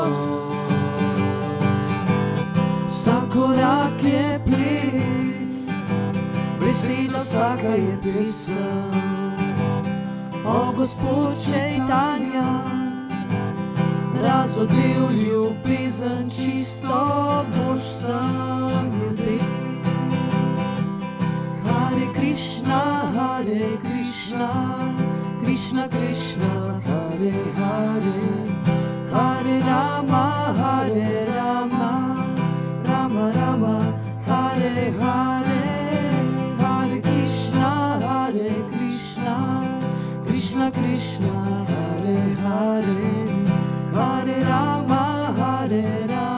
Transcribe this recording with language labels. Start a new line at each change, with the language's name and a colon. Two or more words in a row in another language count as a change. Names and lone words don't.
Slovenian: Vsak korak je ples, beseda vsaka je pesem. O Gospod Čejtanja, razodel ljubezen čisto boš sam ljudem.
Sanskrit: Hare Krishna, Krishna Krishna, Hare Hare, Hare Rama, Rama Rama, Hare Hare, Hare Krishna, Krishna Krishna, Hare Hare, Hare Rama, Hare Rama.